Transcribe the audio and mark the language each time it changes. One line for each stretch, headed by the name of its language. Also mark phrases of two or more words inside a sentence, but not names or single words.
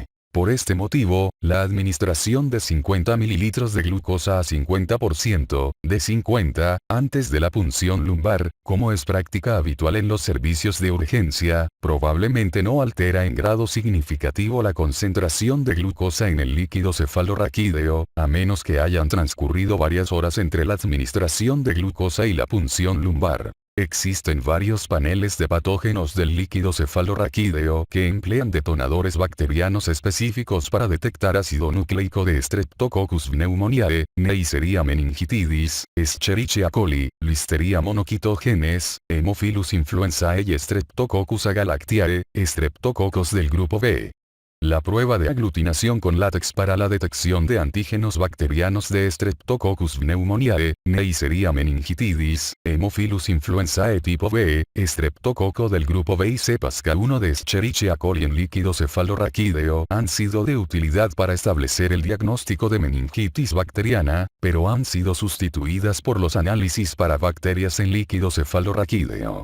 Spanish: Por este motivo, la administración de 50 mililitros de glucosa a 50%, de 50, antes de la punción lumbar, como es práctica habitual en los servicios de urgencia, probablemente no altera en grado significativo la concentración de glucosa en el líquido cefalorraquídeo, a menos que hayan transcurrido varias horas entre la administración de glucosa y la punción lumbar. Existen varios paneles de patógenos del líquido cefalorraquídeo que emplean detonadores bacterianos específicos para detectar ácido nucleico de Streptococcus pneumoniae, Neisseria meningitidis, Escherichia coli, Listeria monocytogenes, Haemophilus influenzae y Streptococcus agalactiae, Streptococcus del grupo B. La prueba de aglutinación con látex para la detección de antígenos bacterianos de Streptococcus pneumoniae, Neisseria meningitidis, Haemophilus influenzae tipo B, Streptococo del grupo B y cepas K1 de Escherichia coli en líquido cefalorraquídeo han sido de utilidad para establecer el diagnóstico de meningitis bacteriana, pero han sido sustituidas por los análisis para bacterias en líquido cefalorraquídeo.